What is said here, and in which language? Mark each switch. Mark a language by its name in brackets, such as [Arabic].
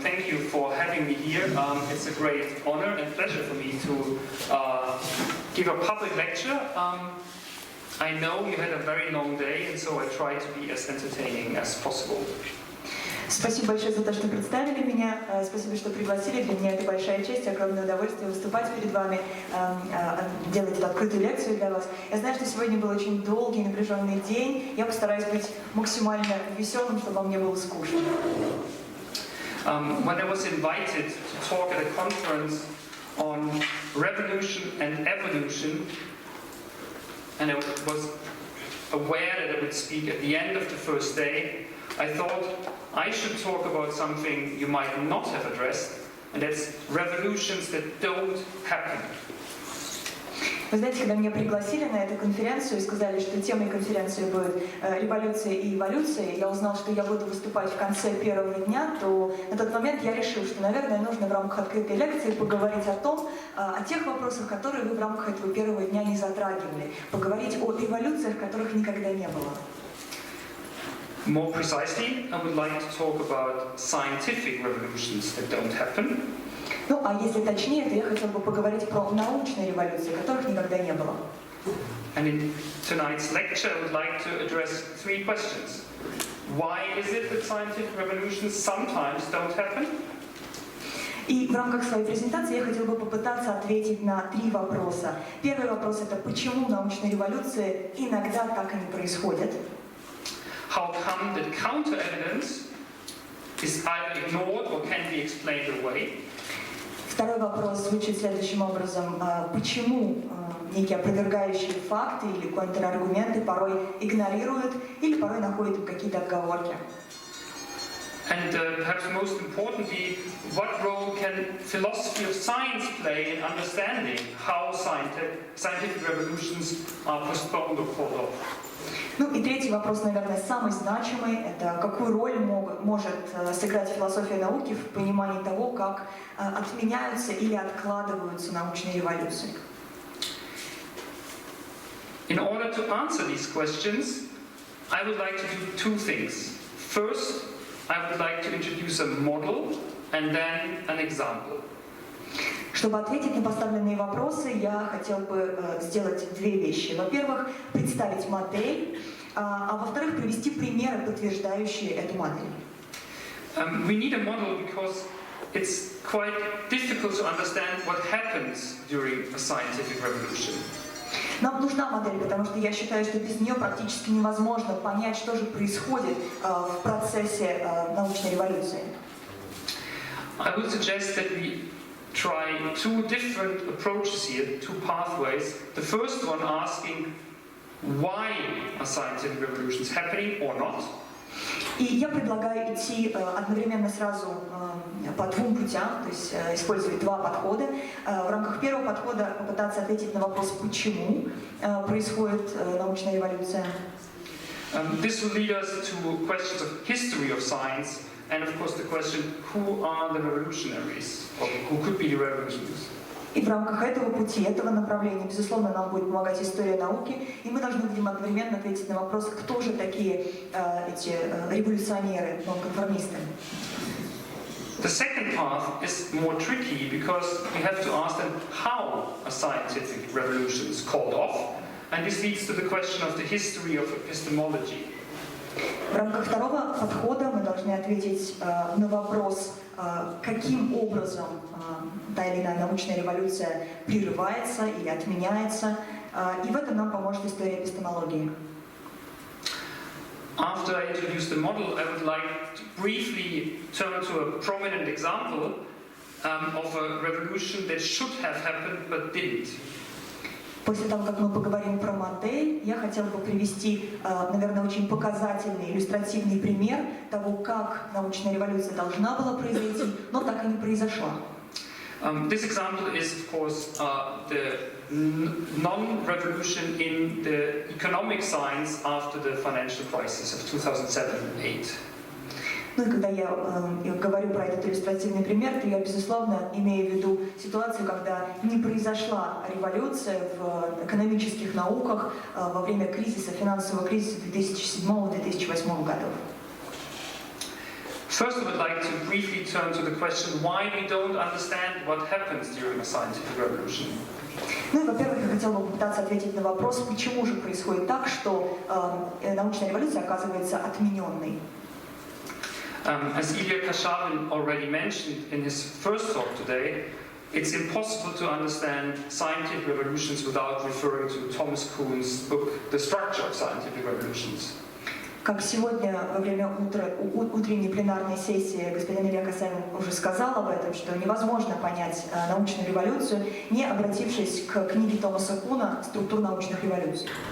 [English] Thank you for having me here. It's a great honor and pleasure for me to give a public lecture. I know you had a very long day, and so I try to be as entertaining as possible. [Russian] Спасибо большое за то, что представили меня. Спасибо, что пригласили. Для меня это большая честь, огромное удовольствие выступать перед вами, делать эту открытую лекцию для вас. Я знаю, что сегодня был очень долгий, напряженный день. Я постараюсь быть максимально веселым, чтобы вам не было скучно. [English] When I was invited to talk at a conference on revolution and evolution, and I was aware that I would speak at the end of the first day, I thought I should talk about something you might not have addressed, and that's revolutions that don't happen. [Russian] Вы знаете, когда меня пригласили на эту конференцию и сказали, что темой конференции будет «Революция и эволюция», я узнал, что я буду выступать в конце первого дня, то на тот момент я решил, что, наверное, нужно в рамках открытой лекции поговорить о тех вопросах, которые вы в рамках этого первого дня не затрагивали, поговорить о эволюциях, которых никогда не было. [English] More precisely, I would like to talk about scientific revolutions that don't happen. [Russian] Ну, а если точнее, то я хотел бы поговорить про научные революции, которых никогда не было. [English] And in tonight's lecture, I would like to address three questions. Why is it that scientific revolutions sometimes don't happen? [Russian] И в рамках своей презентации я хотела бы попытаться ответить на три вопроса. Первый вопрос — это почему научные революции иногда так и не происходят? [English] How come that counter-evidence is either ignored or can be explained away? [Russian] Второй вопрос звучит следующим образом. Почему некие опровергающие факты или контраргументы порой игнорируют или порой находят какие-то отговорки? [English] And perhaps most importantly, what role can philosophy of science play in understanding how scientific revolutions are postponed or called off? [Russian] Ну и третий вопрос, наверное, самый значимый, это какую роль может сыграть философия науки в понимании того, как отменяются или откладываются научные революции. [English] In order to answer these questions, I would like to do two things. First, I would like to introduce a model and then an example. [Russian] Чтобы ответить на поставленные вопросы, я хотел бы сделать две вещи. Во-первых, представить модель, а во-вторых, привести примеры, подтверждающие эту модель. [English] We need a model because it's quite difficult to understand what happens during a scientific revolution. [Russian] Нам нужна модель, потому что я считаю, что без нее практически невозможно понять, что же происходит в процессе научной революции. [English] I would suggest that we try two different approaches here, two pathways. The first one asking why a scientific revolution is happening or not. [Russian] И я предлагаю идти одновременно сразу по двум путям, то есть использовать два подхода. В рамках первого подхода попытаться ответить на вопрос, почему происходит научная революция. [English] This will lead us to questions of history of science and of course the question, who are the revolutionaries, or who could be the revolutionaries? [Russian] И в рамках этого пути, этого направления, безусловно, нам будет помогать история науки, и мы должны будем одновременно ответить на вопрос, кто же такие эти революционеры, нонконформисты. [English] The second path is more tricky because we have to ask them how a scientific revolution is called off, and this leads to the question of the history of epistemology. [Russian] В рамках второго подхода мы должны ответить на вопрос, каким образом та или иная научная революция прерывается или отменяется, и в этом нам поможет история эпистемологии. [English] After I introduce the model, I would like to briefly turn to a prominent example of a revolution that should have happened but didn't. [Russian] После того, как мы поговорим про модель, я хотела бы привести, наверное, очень показательный, иллюстративный пример того, как научная революция должна была произойти, но так и не произошла. [English] This example is, of course, the non-revolution in the economic science after the financial crisis of 2007-2008. [Russian] Ну и когда я говорю про этот иллюстративный пример, то я, безусловно, имею в виду ситуацию, когда не произошла революция в экономических науках во время кризиса, финансового кризиса 2007-2008 годов. [English] First, I would like to briefly turn to the question why we don't understand what happens during a scientific revolution. [Russian] Ну и, во-первых, я хотела бы попытаться ответить на вопрос, почему же происходит так, что научная революция оказывается отмененной. [English] As Ilya Kashavin already mentioned in his first talk today, it's impossible to understand scientific revolutions without referring to Thomas Kuhn's book, The Structure of Scientific Revolutions. [Russian] Как сегодня во время утренней пленарной сессии господин Илья Касавин уже сказал об этом, что невозможно понять научную революцию, не обратившись к книге Томаса Куна «Структура научных революций».